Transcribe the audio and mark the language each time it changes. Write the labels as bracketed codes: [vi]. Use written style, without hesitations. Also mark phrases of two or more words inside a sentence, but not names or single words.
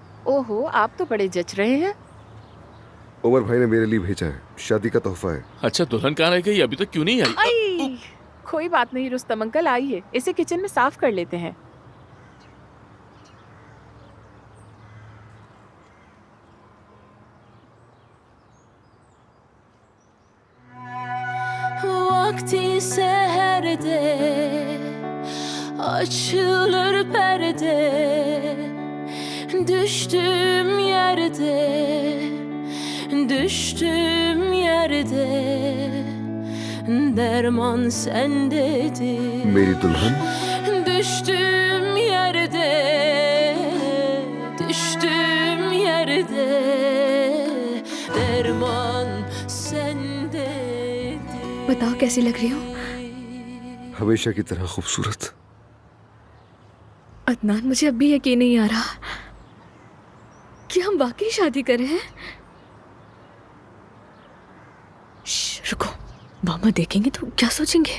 [hi] ओहो, आप तो बड़े जच रहे हैं। उमर भाई ने मेरे लिए भेजा है, शादी का तोहफा है। अच्छा, दुल्हन कहाँ रह गई? अभी तक क्यों नहीं आई? आई, कोई बात नहीं रुस्तम अंकल, आइए इसे किचन में साफ कर लेते हैं। [tr] Vakti seherde açılır perde, düştüğüm yerde, düştüğüm yerde derman sendedir. [hi] मेरी दुल्हन, [tr] Düştüğüm yerde, düştüğüm yerde derman sendedir. [hi] बताओ कैसी लग रही हूँ? हमेशा की तरह खूबसूरत। अदनान, मुझे अब भी यकीन नहीं आ रहा कि हम वाकई शादी कर रहे हैं। रुको, मामा देखेंगे तो क्या सोचेंगे?